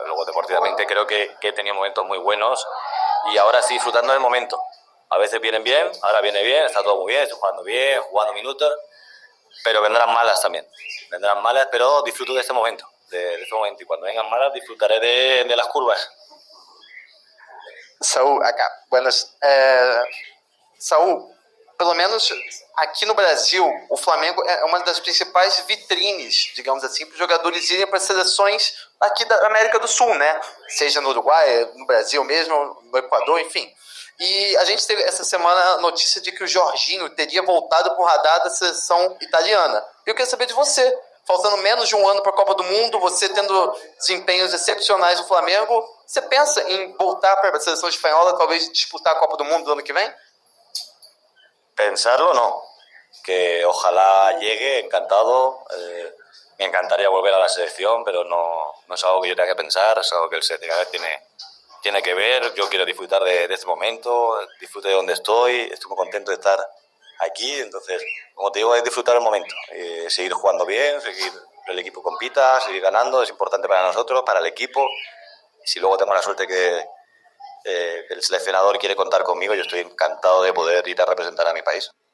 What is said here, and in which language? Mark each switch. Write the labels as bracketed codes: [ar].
[es] Luego, deportivamente, creo que he tenido momentos muy buenos y ahora estoy disfrutando del momento. A veces vienen bien, ahora viene bien, está todo muy bien, estoy jugando minutos, pero vendrán malas también. Vendrán malas, pero disfruto de este momento. Y cuando vengan malas, disfrutaré de las curvas. Saúl, acá. Buenas. [pt] Saúl, pelo menos aqui no Brasil, o Flamengo é uma das principais vitrines, digamos assim, para os jogadores irem para as seleções aqui da América do Sul, né? Seja no Uruguai, no Brasil mesmo, no Equador, enfim. E a gente teve essa semana a notícia de que o Jorginho teria voltado para o radar da seleção italiana. Eu queria saber de você, faltando menos de um ano para a Copa do Mundo, você tendo desempenhos excepcionais no Flamengo, você pensa em voltar para a seleção espanhola, talvez disputar a Copa do Mundo do ano que vem? [es] Pensarlo no, que ojalá llegue, encantado, me encantaría volver a la selección, pero no es algo que yo tenga que pensar, es algo que el seleccionador tiene que ver. Yo quiero disfrutar de este momento, disfruto de donde estoy muy contento de estar aquí, entonces, como te digo, es disfrutar el momento, seguir jugando bien, seguir el equipo compita, seguir ganando, es importante para nosotros, para el equipo, y si luego tengo la suerte que el seleccionador quiere contar conmigo, yo estoy encantado de poder ir a representar a mi país.